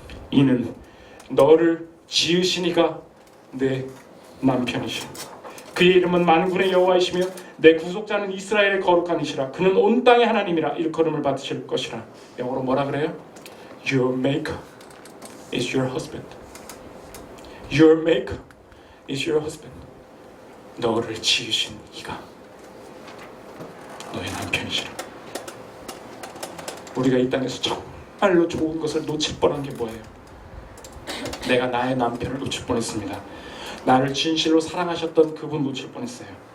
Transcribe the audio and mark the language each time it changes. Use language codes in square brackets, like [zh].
[ko] 이는 너를 지으시니가 내 남편이시라. 그의 이름은 만군의 여호와이시며 내 구속자는 이스라엘의 거룩한 이시라. 그는 온 땅의 하나님이라 일컬음을 받으실 것이라. 영어로 뭐라 그래요? [en] Your maker is your husband. Your maker is your husband. [ko] 너를 지으신 이가 너의 남편이시라. 우리가 이 땅에서 정말로 좋은 것을 놓칠 뻔한 게 뭐예요? 내가 나의 남편을 놓칠 뻔했습니다. 나를 진실로 사랑하셨던 그분 놓칠 뻔했어요.